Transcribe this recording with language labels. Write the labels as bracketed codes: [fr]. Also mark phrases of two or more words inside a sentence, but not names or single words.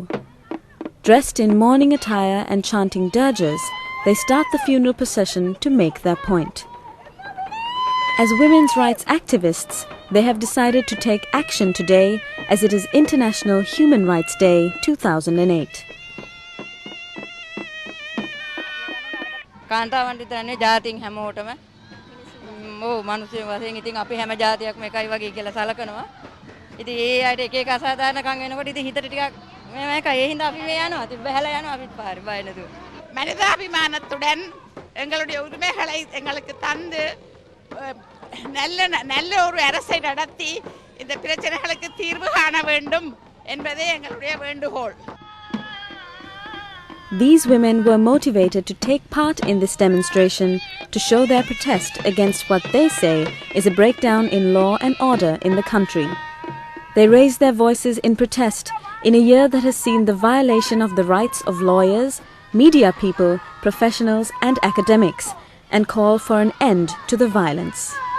[en] Dressed in mourning attire and chanting dirges, they start the funeral procession to make their point. As women's rights activists, they have decided to take action today as it is International Human Rights Day 2008. [si] කාන්තාවන් විතරනේ ජාතින් හැමෝටම මිනිස්සු වශයෙන් ඉතින් අපි හැම ජාතියක්ම එකයි වගේ කියලා සලකනවා. ඉතින් ඒ අයට එක එක අසාධාරණකම් වෙනකොට ඉතින් හිතට ටිකක් මේක ඒ හින්දා අපි මේ යනවා. ඉතින් බහැලා යනවා අපිත් පාරේ බය නැතුව. [ta] மனிதாபிமானத்துடன் எங்களுடைய உரிமைகளை எங்களுக்கு தந்து நல்ல ஒரு அரசை நடத்தி இந்த பிரச்சனைகளுக்கு தீர்வு காண வேண்டும் என்பதே எங்களுடைய வேண்டுகோள். [en] These women were motivated to take part in this demonstration to show their protest against what they say is a breakdown in law and order in the country. They raised their voices in protest in a year that has seen the violation of the rights of lawyers, media people, professionals and academics, and call for an end to the violence.